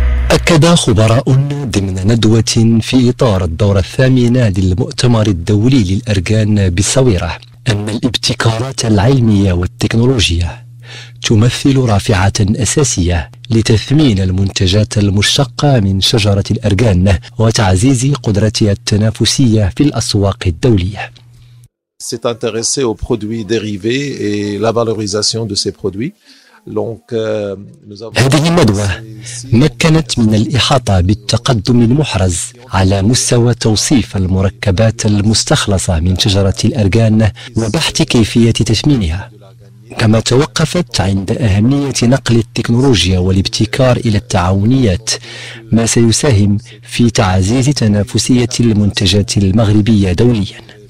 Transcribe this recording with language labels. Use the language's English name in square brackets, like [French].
[Arabic] أكد خبراء ضمن ندوة في إطار الدورة الثامنة للمؤتمر الدولي للأرجان بالصويرة أن الابتكارات العلمية والتكنولوجية تمثل رافعة أساسية لتثمين المنتجات المشتقة من شجرة الأرجان وتعزيز قدرتها التنافسية في الأسواق الدولية. [French] C'est intéressé aux produits dérivés et la valorisation de ces produits. [Arabic] هذه الندوة مكنت من الإحاطة بالتقدم المحرز على مستوى توصيف المركبات المستخلصة من شجرة الأرجان وبحث كيفية تثمينها، كما توقفت عند أهمية نقل التكنولوجيا والابتكار إلى التعاونيات، ما سيساهم في تعزيز تنافسية المنتجات المغربية دوليا.